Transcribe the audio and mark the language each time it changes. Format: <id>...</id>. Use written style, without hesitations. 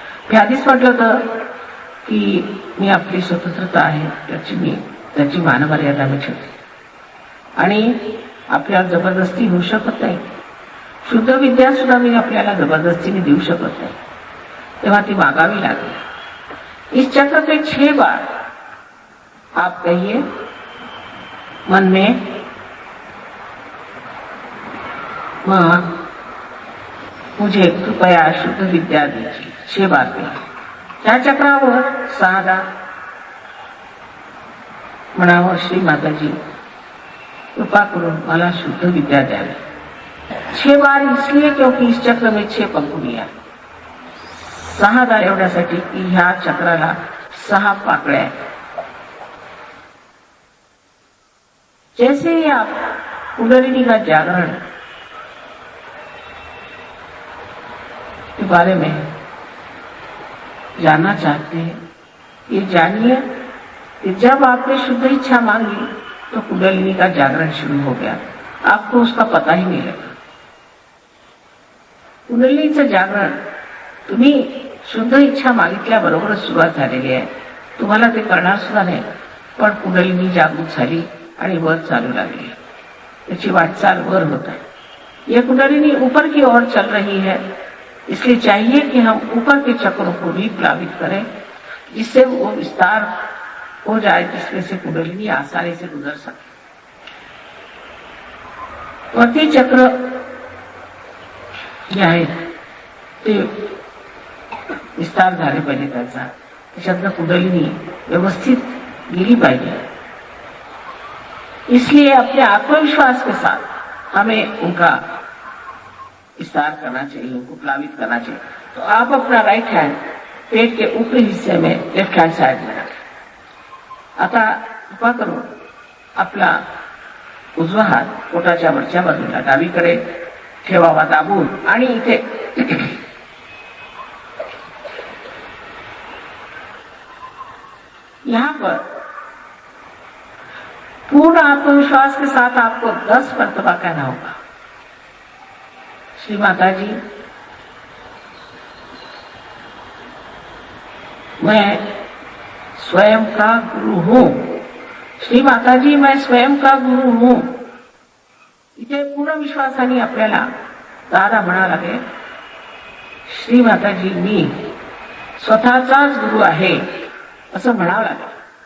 <mr>मी आधीच म्हटलं होतं की मी आपली स्वतंत्रता आहे त्याची मानमर्यादा मी ठेवते आणि आपल्याला जबरदस्ती होऊ शकत नाही। शुद्ध विद्या सुद्धा मी आपल्याला जबरदस्तीने देऊ शकत नाही, तेव्हा ती मागावी लागेल।</mr> <hi>इस चक्र पे 6 बार आप कहिए मन में, माँ, मुझे कृपया शुद्ध विद्या दीजिए। 6 बार कहिए।</hi> <mr>त्या चक्रावर 6दा म्हणावं, श्री माताजी, कृपा करून मला शुद्ध विद्या द्यावी।</mr> <hi>6 बार इसलिए क्योंकि इस चक्र में 6 पंखुड़ियां।</hi> <mr>6दा एवढ्यासाठी की ह्या चक्राला 6 पाकळ्या आहेत।</mr> <hi>जैसे ही आप कुंडलिनी का जागरण के बारे में जानना चाहते हैं, ये जानिए कि जब आपने शुद्ध इच्छा मांगी तो कुंडलिनी का जागरण शुरू हो गया, आपको उसका पता ही नहीं लगा।</hi> <mr>कुंडलिनीचं जागरण तुम्ही शुद्ध इच्छा मागितल्याबरोबरच सुरुवात झालेली आहे। तुम्हाला ते करणार सुद्धा नाही, पण कुंडलिनी जागृत झाली आणि वर चालू लागली। त्याची वाटचाल वर होत आहे।</mr> <hi>यह कुंडलिनी ऊपर की ओर चल रही है, इसलिए चाहिए कि हम ऊपर के चक्रों को भी प्लावित करें, जिससे वो विस्तार हो जाए, जिसमें से कुंडलिनी आसानी से गुजर सके।</hi> <mr>वरती चक्र जे आहे ते विस्तार झाले पाहिजे, त्याच्यातनं कुंडलिनी व्यवस्थित गेली पाहिजे।</mr> <hi>इसलिए अपने आत्मविश्वास के साथ हमें उनका विस्तार करना चाहिए, उनको प्लावित करना चाहिए। तो आप अपना राइट हैंड पेट के ऊपरी हिस्से में लेफ्ट हैंड साइड में रखें।</hi> <mr>आता कृपा करून आपला उजवा हात पोटाच्या वरच्या बाजूला डावीकडे ठेवावा दाबून आणि इथे</mr> <hi>यहाँ पर पूर्ण आत्मविश्वास के साथ आपको 10 मर्तबा कहना होगा, श्री माता जी मैं स्वयं का गुरु हूं। श्री माता जी मैं स्वयं का गुरु हूं।</hi> <mr>इथे पूर्ण विश्वासाने आपल्याला 10 म्हणा लागेल, श्री माता जी मी स्वतःचाच गुरु आहे असं म्हणावं लागेल।</mr>